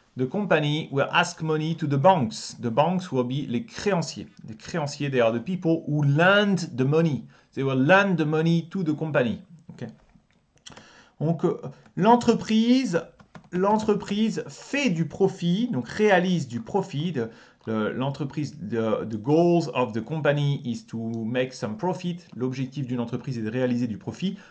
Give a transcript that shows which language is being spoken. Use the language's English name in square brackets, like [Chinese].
[English] The company will ask money to the banks. The banks will be les créanciers. Les créanciers, they are the people who lend the money. They will lend the money to the company. Okay. [French] Donc l'entreprise fait du profit, donc réalise du profit. [English] L'entreprise, the goals of the company is to make some profit. [French] L'objectif d'une entreprise est de réaliser du profit.